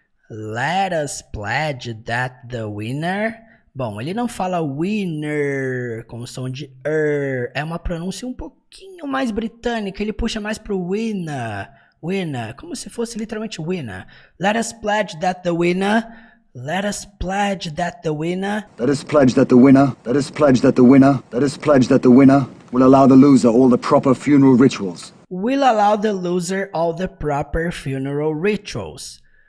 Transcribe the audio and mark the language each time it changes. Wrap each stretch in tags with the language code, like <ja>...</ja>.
<en>Let us pledge that the winner.</en> <pt>Bom, ele não fala winner com som de é uma pronúncia um pouquinho mais britânica, ele puxa mais pro winner, como se fosse literalmente winner.</pt> <en>Let us pledge that the winner. Let us pledge that the winner. Let us pledge that the winner. Let us pledge that the winner. Let us pledge that the winner will allow the loser all the proper funeral rituals. Will allow the loser all the proper funeral rituals.</en>